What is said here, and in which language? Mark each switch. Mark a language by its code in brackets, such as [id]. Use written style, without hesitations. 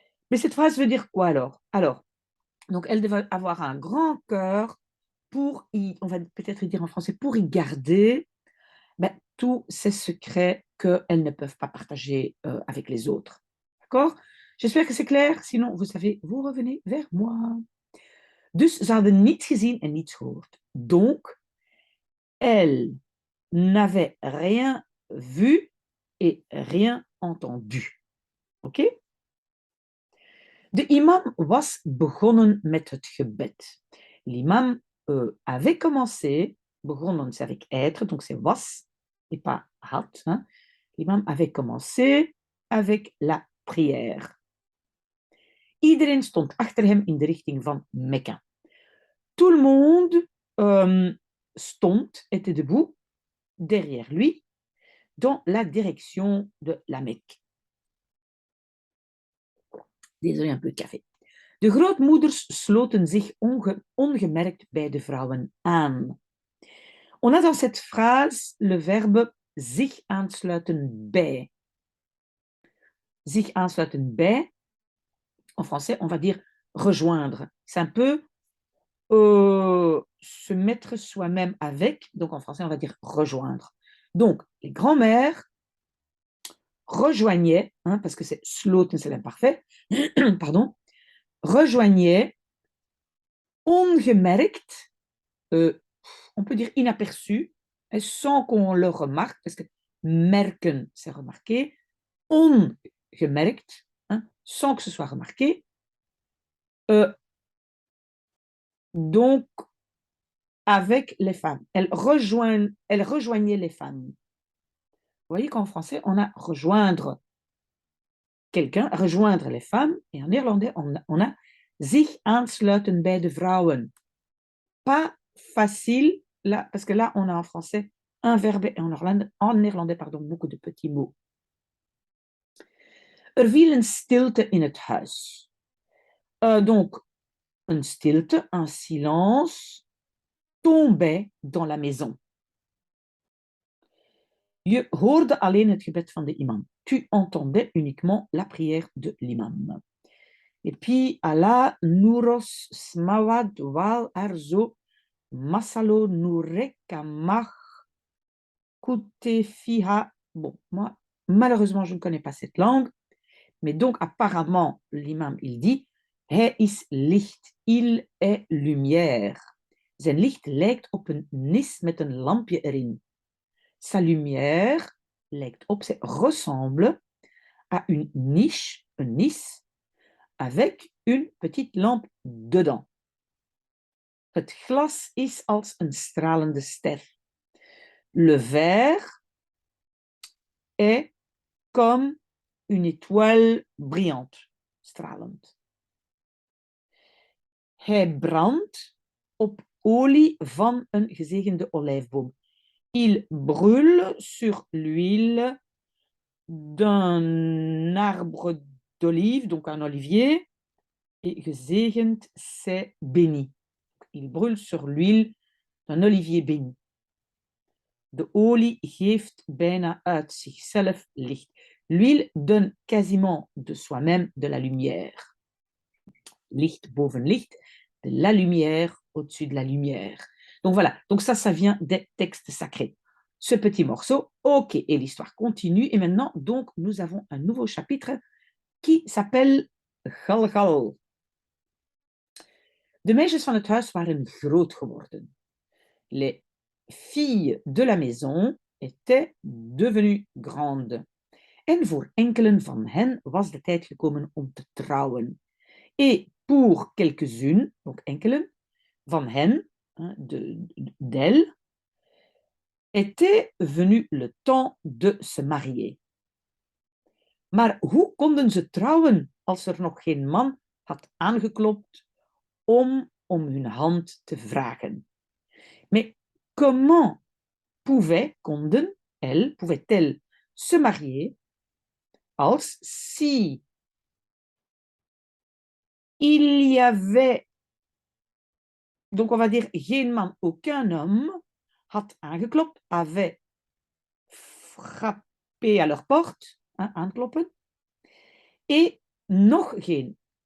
[fr] Mais cette phrase veut dire quoi alors? Alors, donc elle devait avoir un grand cœur pour y, on va peut-être dire en français, pour y garder tous ces secrets qu'elles ne peuvent pas partager avec les autres. D'accord? J'espère que c'est clair. Sinon, vous savez, vous revenez vers moi. [nl] Dus ze hadden niets gezien en niets gehoord. [fr] Donc, elle n'avait rien vu et rien entendu. Ok? [nl] De imam was begonnen met het gebed. [fr] L'imam avait commencé, begonnen c'est avec être, donc c'est was et pas had. Hein. L'imam avait commencé avec la prière. [nl] Iedereen stond achter hem in de richting van Mekka. [fr] Tout le monde stond, était debout, derrière lui, dans la direction de la Mecque. Désolé, un peu de café. [nl] De grootmoeders sloten zich ongemerkt bij de vrouwen aan. [fr] On a dans cette phrase le verbe [nl] zich aansluiten bij. Zich aansluiten bij, [fr] en français, on va dire rejoindre. C'est un peu se mettre soi-même avec, donc en français, on va dire rejoindre. Donc, les grands-mères rejoignaient, parce que c'est sloten, c'est l'imparfait, pardon, rejoignaient ongemerkt, on peut dire inaperçu, sans qu'on le remarque, parce que merken, c'est remarqué, ongemerkt, sans que ce soit remarqué. Donc, avec les femmes. Elle rejoignait les femmes. voyez qu'en français, on a rejoindre quelqu'un, rejoindre les femmes, et en néerlandais, on a [nl] zich aansluiten bij de vrouwen. [fr] Pas facile, là, parce que là, on a en français un verbe et en néerlandais, pardon, beaucoup de petits mots. [nl] Er viel een stilte in het huis. Donc, een stilte, [fr] un silence, tombait dans la maison. [nl] Je hoorde alleen het gebed van de imam. [fr] Tu entendais uniquement la prière de l'imam. Et puis, Allah, Nuros, Smawad, Wal, Arzo, Masalo, Nurekamach, Kutefiha. Bon, moi, malheureusement, je ne connais pas cette langue, mais donc, apparemment, l'imam, il dit, [nl] Hij is licht, [fr] il est lumière. [nl] Zijn licht lijkt op een nis met een lampje erin. [fr] Sa lumière [nl] lijkt op, [fr] ressemble à une niche, [nl] een nis, [fr] avec une petite lampe dedans. [nl] Het glas is als een stralende ster. [fr] Le verre est comme une étoile brillante, stralend. [nl] Hij brandt op olie van een gezegende olijfboom. [fr] Il brûle sur l'huile d'un arbre d'olive, donc un olivier, et gezegend, c'est béni. Il brûle sur l'huile d'un olivier béni. [nl] De olie geeft bijna uit zichzelf licht. [fr] L'huile donne quasiment de soi-même de la lumière. [nl] Licht boven licht, [fr] de la lumière au-dessus de la lumière. Donc voilà, donc ça vient des textes sacrés. Ce petit morceau, ok, et l'histoire continue. Et maintenant, donc, nous avons un nouveau chapitre qui s'appelle Galgal. [nl] De meisjes van het huis waren groot geworden. [fr] Les filles de la maison étaient devenues grandes. [nl] En voor enkelen van hen was de tijd gekomen om te trouwen. [fr] Et pour quelques-unes, donc enkelen, [nl] van hen, [fr] d'elles, était venu le temps de se marier. [nl] Maar hoe konden ze trouwen als er nog geen man had aangeklopt om hun hand te vragen? [fr] Mais comment pouvaient-elles se marier als si il y avait, donc on va dire [nl] geen man, [fr] aucun homme [nl] had aangeklopt, [fr] avait frappé à leur porte, aankloppen, et [nl] nog geen,